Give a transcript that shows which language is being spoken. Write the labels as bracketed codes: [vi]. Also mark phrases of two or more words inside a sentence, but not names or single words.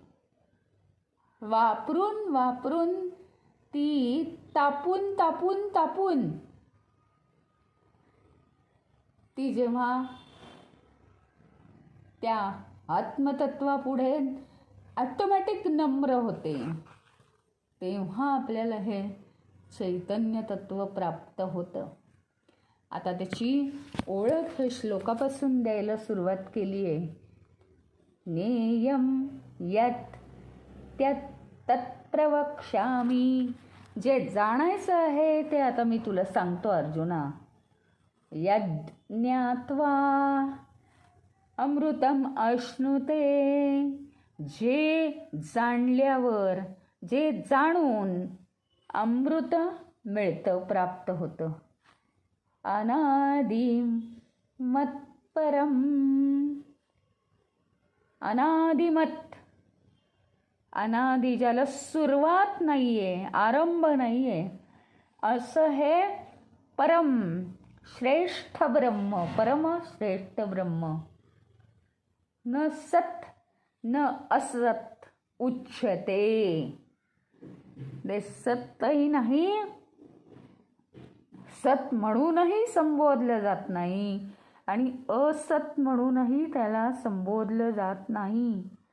[mr] वापरून ती तापून ती जेव्हा त्या आत्मतत्वापुढे ऑटोमॅटिक नम्र होते, तेव्हा आपल्याला हे चैतन्य तत्व प्राप्त होतं. आता त्याची ओळख हे श्लोकापासून द्यायला सुरुवात केली आहे. [sa] नेयम यत् त्यत् तत्प्रवक्ष्यामि. [mr] जे जाणायचं आहे ते आता मी तुला सांगतो अर्जुना. [sa] यद् ज्ञात्वा अमृतम अश्नुते. [mr] जे जाणल्यावर, जे जाणून अमृत मिळतं, प्राप्त होतं. [sa] अनादिम मत्परम. [mr] अनादिमत, अनादि ज्याला सुरुवात नाहीये, आरंभ नाहीये, असं हे परम श्रेष्ठ ब्रह्म, परम श्रेष्ठ ब्रह्म. [sa] न सत न असत उच्यते. [mr] ते सतही नाही, सत म्हणूनही संबोधलं जात नाही आणि असत म्हणूनही त्याला संबोधलं जात नाही.